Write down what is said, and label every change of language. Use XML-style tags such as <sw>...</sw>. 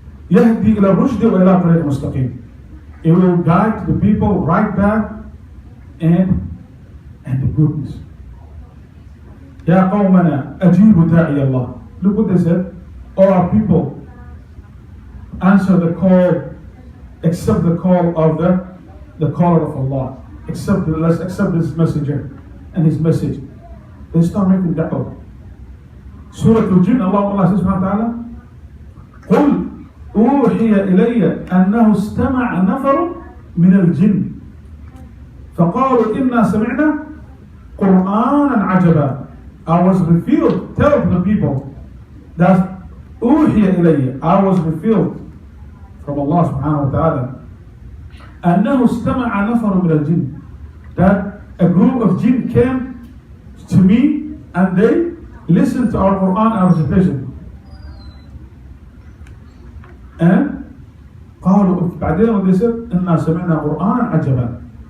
<ar>يهدي إلى الرشد وإلى طريق مستقيم.</ar> <en>It will guide the people right back and the goodness.</en> <ar>يا قومنا أجيبوا داعي الله.</ar> <en>Look what they said. All our people, answer the call, accept the call of the caller of Allah. Let's accept this messenger and his message. They start making da'wah. Surah Al-Jinn, Allah says</en> <ar>subhanahu wa ta'ala, قُلْ أوحي إلي أنه استمع نفر من الجن فقالوا إنا سمعنا قرآنا عجبا.</ar> <en>I was revealed, tell the people that</en> <ar>أوحي إلي,</ar> <en>I was revealed from Allah subhanahu wa ta'ala</en> <ar>أنه استمع نفر من الجن,</ar> <en>that a group of jinn came to me and they listened to our Quran and recitation. And</en> <ar>قالوا بعدين</ar> <en>when they said</en> <ar>إنا سمعنا قرآنا عجبا.</ar>